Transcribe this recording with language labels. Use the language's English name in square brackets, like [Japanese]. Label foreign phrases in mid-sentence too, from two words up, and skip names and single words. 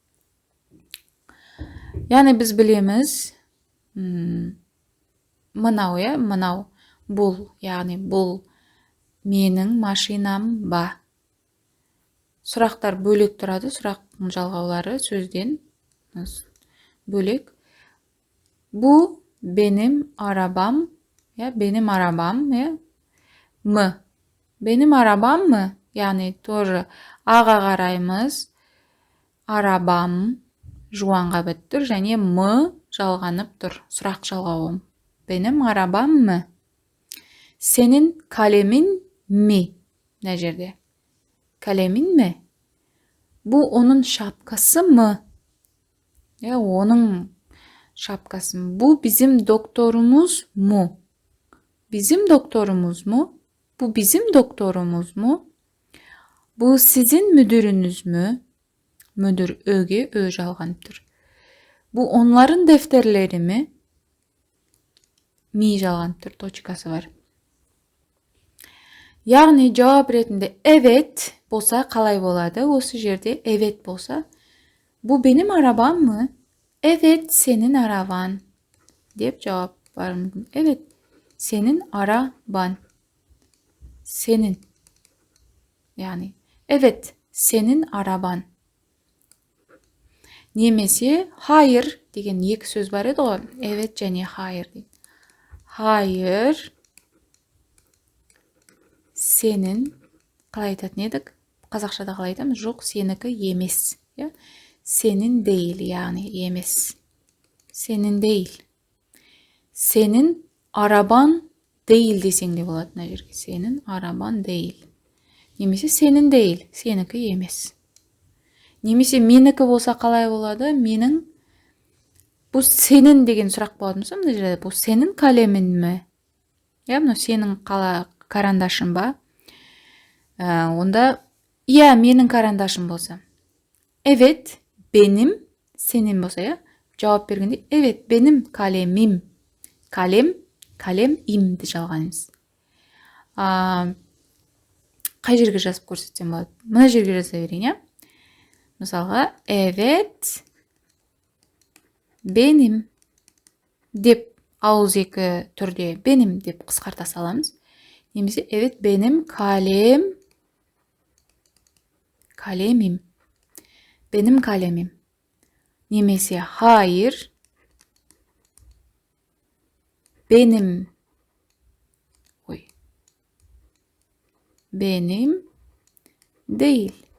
[Kazakh] Яғни біз білеміз, мынау, мынау, бұл, яғни бұл менің машинам ба. Сұрақтар бөлек тұрады, сұрақтың жалғаулары сөзден бөлек. [Turkish] Бұл benim arabam, benim arabam, mı? Benim arabam mı? [Kazakh] Yani тоже аға қараймыз, арабам жуанға бітіп тұр, және мы жалғанып тұр, сұрақ жалғауы. [Turkish] Benim arabam mı? Senin kalemin mi? Ne жерде? Kalemin mi? Bu onun şapkası mı? Onun şapkası mı? Bu bizim doktorumuz mu? Bizim doktorumuz mu? Bu bizim doktorumuz mu? Bu sizin müdürünüz mü? Müdür öge, [Kazakh] жалғанып тұр. [Turkish] Bu onların defterleri mi? [Kazakh] Mi жалғанып тұр, точкасы бар. Яғни жауап ретінде evet болса қалай болады? Осы жерде evet болса, [Turkish] bu benim arabam mı? Evet, senin araban deyip cevap var mı? Evet, senin araban. Senin. Yani evet, senin araban. [Kazakh] Немесе hayır деген екі сөз бар еді ғой. [Turkish] Evet және hayır дейді. Hayır, senin, [Kazakh] қалай айтатын едік? Қазақшада қалай айтамыз? Жоқ, сенікі емес. [Turkish] Senin değil, yani емес. Senin değil. Senin araban değil desең [Kazakh] де болады мына жерге. [Turkish] Senin araban değil. Немесе senin değil, [Kazakh] сенікі емес. Немесе менікі болса қалай болады? Менің, бұл сенің деген сұрақ болады ма? Мына жерде бұл сенің калемің ме? Мынау сенің карандашың ба? Онда менің карандашым болса. [Turkish] Evet, benim, senin [Kazakh] болса, жауап бергенде, [Turkish] evet, benim kalemim. Kalem, [Kazakh] имді жалғаймыз. Қай жерге жазып көрсетсем болады? Мына жерге жаза берейін, Мысалға, [Turkish] evet, benim [Kazakh] деп ауыз екі түрде benim деп қысқарта саламыз. [Turkish] Немесе evet, benim kalemim. Benim kalemim. Немесе hayır, benim Benim değil.